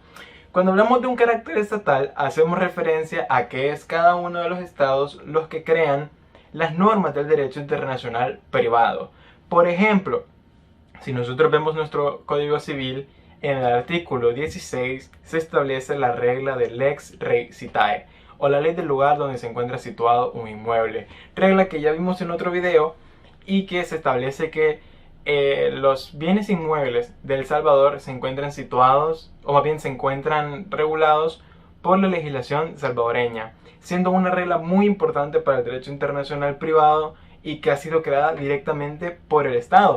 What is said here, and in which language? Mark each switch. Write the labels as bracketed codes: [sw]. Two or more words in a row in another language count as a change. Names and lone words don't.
[es] Cuando hablamos de un carácter estatal, hacemos referencia a que es cada uno de los estados los que crean las normas del derecho internacional privado. Por ejemplo, si nosotros vemos nuestro Código Civil, en el artículo 16 se establece la regla de [la] lex rei citae, [es] o la ley del lugar donde se encuentra situado un inmueble. Regla que ya vimos en otro video y que se establece que los bienes inmuebles de El Salvador se encuentran situados, o más bien se encuentran regulados por la legislación salvadoreña, siendo una regla muy importante para el derecho internacional privado y que ha sido creada directamente por el Estado.